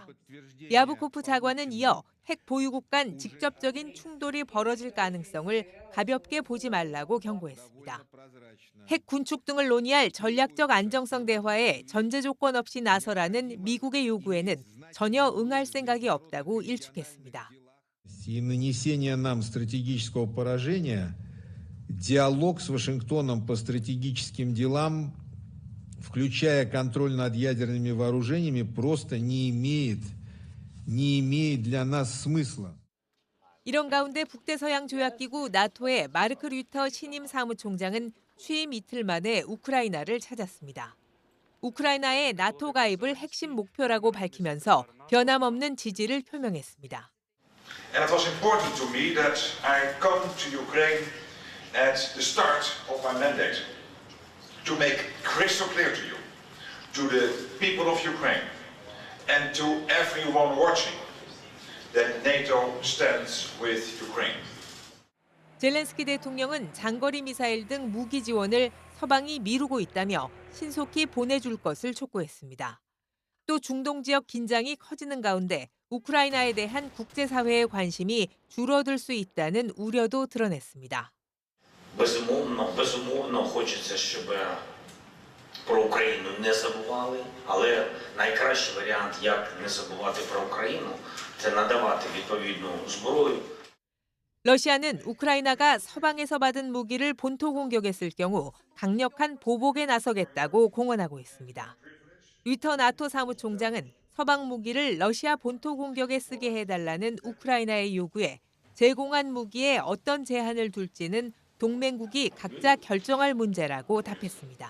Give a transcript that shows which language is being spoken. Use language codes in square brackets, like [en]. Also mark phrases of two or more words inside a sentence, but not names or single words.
[ko] 랴브코프 차관은 이어 핵 보유국 간 직접적인 충돌이 벌어질 가능성을 가볍게 보지 말라고 경고했습니다. 핵 군축 등을 논의할 전략적 안정성 대화에 전제 조건 없이 나서라는 미국의 요구에는 전혀 응할 생각이 없다고 일축했습니다. [ru] И нанесение нам стратегического поражения, диалог с Вашингтоном по стратегическим делам включая контроль над ядерными вооружениями, просто не имеет для нас смысла. [ko] 이런 가운데 북대서양조약기구 나토의 마르크 류터 신임 사무총장은 취임 이틀 만에 우크라이나를 찾았습니다. 우크라이나의 나토 가입을 핵심 목표라고 밝히면서 변함없는 지지를 표명했습니다. [en] And it was important to me that I come to Ukraine at the start of my mandate to make crystal clear to you, to the people of Ukraine, and to everyone watching, that NATO stands with Ukraine. [ko] 젤렌스키 대통령은 장거리 미사일 등 무기 지원을 서방이 미루고 있다며 신속히 보내줄 것을 촉구했습니다. 또 중동 지역 긴장이 커지는 가운데 우크라이나에 대한 국제사회의 관심이 줄어들 수 있다는 우려도 드러냈습니다. [uk] Безумовно, хочеться, щоб про Україну не забували, але найкращий варіант, як не забувати про Україну, це надавати відповідну зброю. [ko] 러시아는 우크라이나가 서방에서 받은 무기를 본토 공격에 쓸 경우 강력한 보복에 나서겠다고 공언하고 있습니다. 류터 나토 사무총장은 서방 무기를 러시아 본토 공격에 쓰게 해달라는 우크라이나의 요구에 제공한 무기에 어떤 제한을 둘지는 동맹국이 각자 결정할 문제라고 답했습니다.